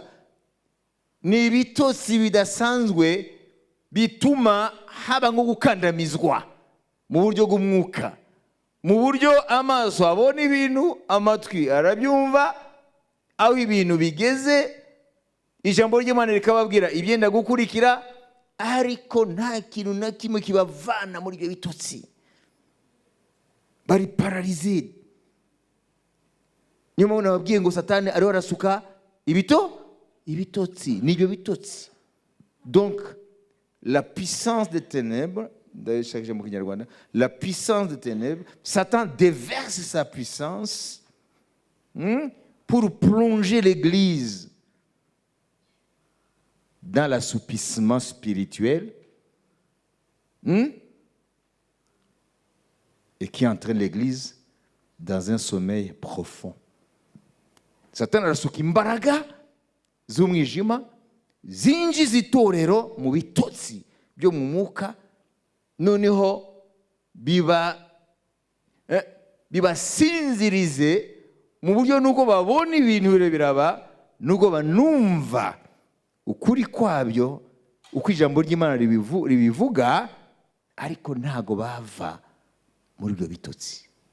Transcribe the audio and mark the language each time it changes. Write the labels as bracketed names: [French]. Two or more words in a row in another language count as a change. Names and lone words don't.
[Kinyarwanda] Ni ibitotsi bidasanzwe bituma haba nko gukandamizwa mu buryo bw'umwuka, mu buryo amaso abona ibintu, amatwi arabyumva, aho ibintu bigeze ijambo ry'Imana rikababwira ibyenda gukurikira, ariko nta kintu na kimwe kibavana muri ibyo bitotsi. Bari paralize. Niyo mpamvu nababwiye ngo Satani ariho arasuka ibitotsi, n'ibyo bitotsi. [French] Donc la puissance des ténèbres, d'ailleurs chaque jour [Kinyarwanda] mu Kinyarwanda, [French] la puissance des ténèbres, Satan déverse sa puissance pour plonger l'Église dans l'assoupissement spirituel, et qui entraîne l'Église dans un sommeil profond. [Kinyarwanda] Satan arasuka imbaraga z'umwijima zinjiza itorero mu bitotsi byo mu mwuka, noneho bibasinzirize mu buryo nuko babona ibintu biraba, nuko banumva ukuri kwabyo, uko ijambo ry'Imana ribivuga, ariko ntago bava muri ibyo bitotsi.